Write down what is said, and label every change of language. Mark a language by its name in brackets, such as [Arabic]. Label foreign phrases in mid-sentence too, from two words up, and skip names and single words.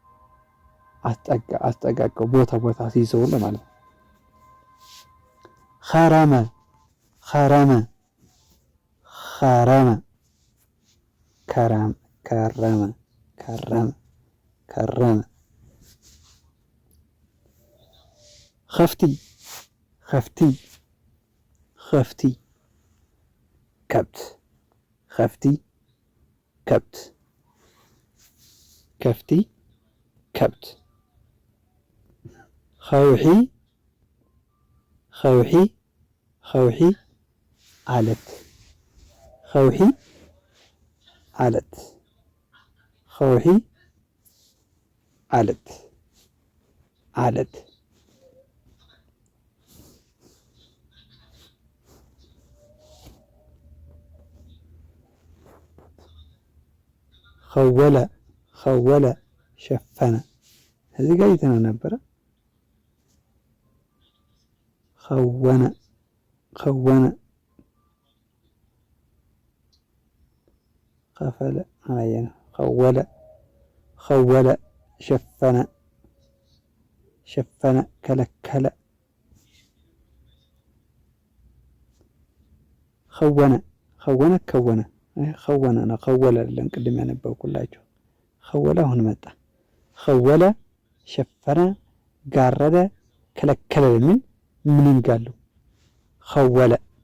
[Amharic] አስጠጋቀው ቦታ ሲይዘው ማለት ነው። ኸረመ ኸረመ ኸረመ ከረመ ከረመ ኸፍቲ ኸፍቲ ኸፍቲ ከብት ኸፍቲ ከብት ከፍቲ ከብት ኸውሒ ኸውሒ ኸውሒ ዓለት ኸውሒ ዓለት ኸውሒ ዓለት ዓለት ኸወለ ኸወለ ሸፈነ እዚህ ጋር ይተና ነበረ። ኸወነ ኸወነ ከፈለ አላየነ ኸወለ ኸወለ ሸፈነ ሸፈነ ከለከለ ኸወነ ኸወነ ከወነ ኸወነ ነው ኸወለ አይደለም ቅድም ያነበብኩላችሁ ኸወለ አሁን መጣ። ኸወለ ሸፈነ ጋረደ ከለከለ የሚል ምን ይጋሉ ኸወለ